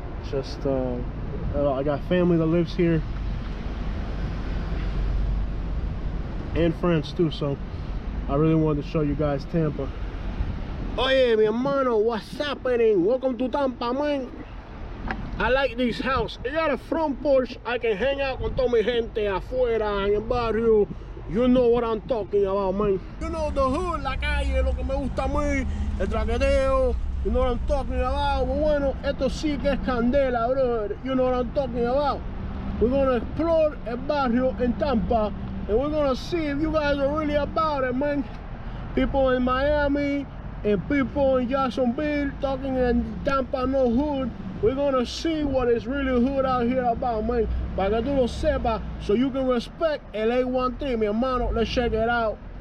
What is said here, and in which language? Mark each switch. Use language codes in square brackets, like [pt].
[en] Just I got family that lives here and friends too, so I really wanted to show you guys Tampa. [es] Oye, mi hermano, what's happening? [en] Welcome to Tampa, man. I like this house. It got a front porch. [es] I can hang out con toda mi gente afuera en el barrio. [en] You know what I'm talking about, man. [es] You know the hood, la calle, lo que me gusta a mí, el traqueteo. [en] You know what I'm talking about. [es] Bueno, esto sí que es candela, brother. [en] You know what I'm talking about. We're gonna explore el barrio in Tampa, and we're gonna see if you guys are really about it, man. People in Miami and people in Jacksonville talking in Tampa no hood. We're gonna see what is really hood out here about, man. Para que tú lo sepas, so you can respect el A13, mi hermano. Let's check it out.